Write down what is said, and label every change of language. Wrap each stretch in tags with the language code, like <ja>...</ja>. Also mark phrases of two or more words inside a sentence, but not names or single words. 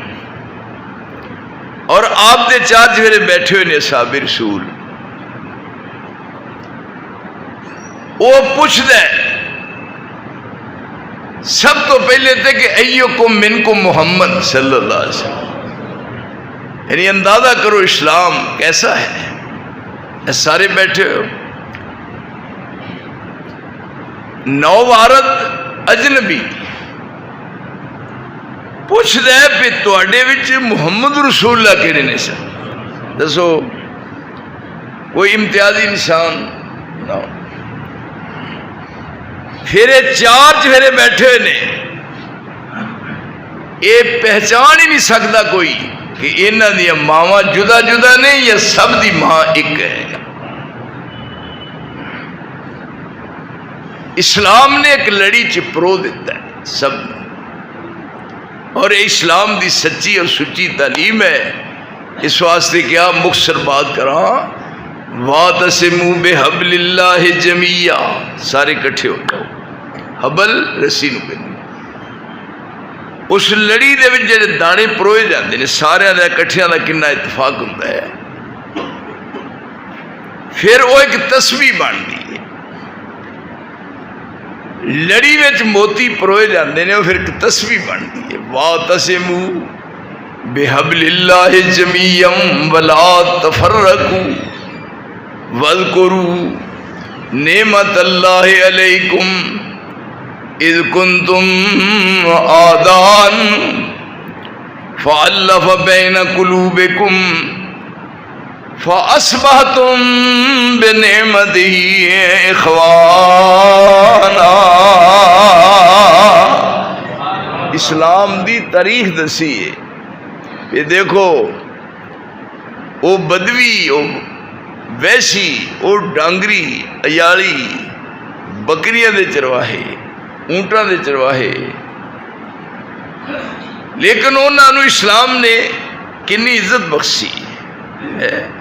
<pa>اور آپ دے چار چہرے بیٹھے ہوئے نے اصحاب رسول، وہ پوچھ دے سب تو پہلے تھے کہ</pa> <ar>ایکم منکم محمد صلی اللہ علیہ وسلم،</ar> <pa>یعنی اندازہ کرو اسلام کیسا ہے۔ سارے بیٹھے ہو، نو وارد اجنبی پوچھ دے پہ تواڈے وچ محمد رسول اللہ کہڑے نے سن، دسو کوئی امتیازی انسان نہ ہو۔ پھر یہ چار چہرے بیٹھے ہوئے نے،</pa> <ur>یہ پہچان ہی نہیں سکتا کوئی</ur> <pa>کہ انہاں دی ماواں جدا جدا نے یا سب دی ماں ایک ہے۔ اسلام نے ایک لڑی چپرو دیتا ہے سب، اور اسلام دی سچی اور سچی تعلیم ہے۔ اس واسطے کیا مختصر بات کراں،</pa> <ar>وَاعْتَصِمُوا بِحَبْلِ اللَّهِ جَمِيعًا،</ar> <pa>سارے کٹھے ہو جاؤ، حبل رسی نو بنی، اس لڑی دے وچ جڑے دانے پروئے جاندے نے سارے دے کٹھیاں دا کنا اتفاق ہوندا ہے،</pa> <ur>پھر وہ ایک تسبیح بنتی ہے۔</ur> <pa>لڑی وچ موتی پروئے جاندے نے،</pa> <ur>وہ پھر ایک تسبیح بنتی ہے،</ur> <ar>وَاعْتَصِمُوا بِحَبْلِ اللَّهِ جَمِيعًا وَلَا تَفَرَّقُوا وَاذْكُرُوا نِعْمَتَ اللَّهِ عَلَيْكُمْ اذ كنتم آدان فألف بين قلوبكم فأصبحتم بنعمته إخوانا۔</ar> <pa>اسلام دی تاریخ دسی ہے کہ دیکھو وہ بدوی، وہ ویسی، وہ ڈانگری، ایالی، بکریاں دے چرواہے، اونٹاں دے چرواہے، لیکن انہوں نے اسلام نے کنی عزت بخشی ہے۔</pa>